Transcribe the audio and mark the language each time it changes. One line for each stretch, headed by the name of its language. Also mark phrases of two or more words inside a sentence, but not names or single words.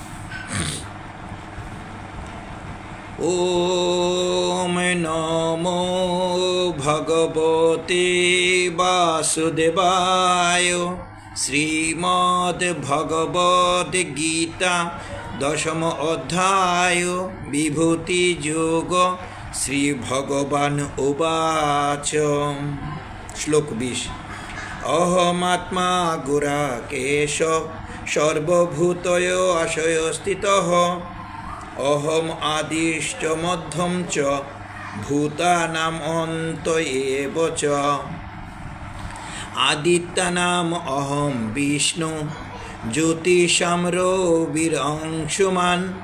Sanskrit: ওম নমো ভগবতে বাসুদেবায়।
Bangla: শ্রীমদ্ ভগবদ্ গীতা 10ম অধ্যায় বিভূতি যোগ।
Sanskrit: শ্রী ভগবান উবাচ।
Bangla: শ্লোক 20।
Sanskrit: অহমাত্মা গুরাকেশ সর্বভূতয় আশয় স্থিতঃ। অহম আদিশ্চ মধ্যম চ ভূতানাম অন্ত এব চ। আদিত্যানাম অহম বিষ্ণু জ্যোতিষাম রবিরংশুমান।